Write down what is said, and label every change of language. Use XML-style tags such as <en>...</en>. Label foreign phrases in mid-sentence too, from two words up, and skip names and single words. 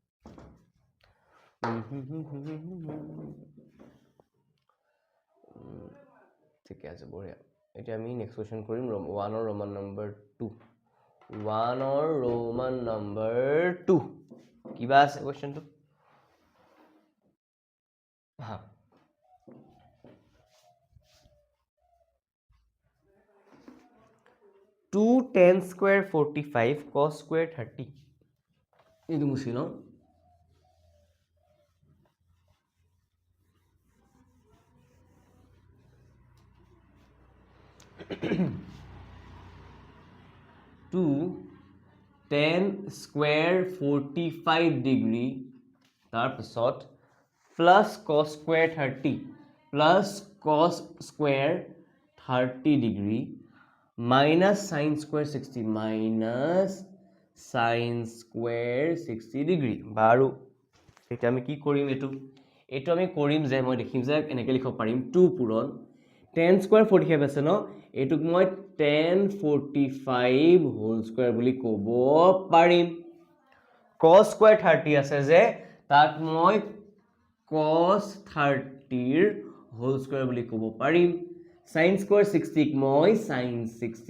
<as>ঠিকে আছে বঢ়িয়া এতিয়া আমি</as> <en>next question</en> <as>কৰিম 1ৰ</as> <en>roman number</en> <as>2 1ৰ</as> <en>roman number</en> <as>2 কিবা আছে কুৱেশ্যনটো হা</as> <en>2 tan square 45 cos square 30</en> <as>এইটো মুছি লওঁ</as> <en>2 tan square 45</en> <as>ডিগ্ৰী তাৰপিছত</as> <en>plus cos square 30 plus cos square 30 ডিগ্ৰী minus sin square 60 minus sin square 60 ডিগ্ৰী</en> <as>বাৰু এটা আমি কি কৰিম এটো আমি কৰিম যে মই দেখিম যে এনেকৈ লিখিব পাৰিম 2 পূৰণ</as> <en>tan square 45</en> <as>আছে ন এটুক মই</as> <en>tan 45 whole square</en> <as>বুলি ক'ব পাৰিম</as> <en>cos square 30</en> <as>আছে যে তাক মই</as> <en>cos 30</en> <as>ৰ</as> <en>whole square</en> <as>বুলি ক'ব পাৰিম</as> <en>sin square 60</en> <as>ক মই</as> <en>sin 60</en>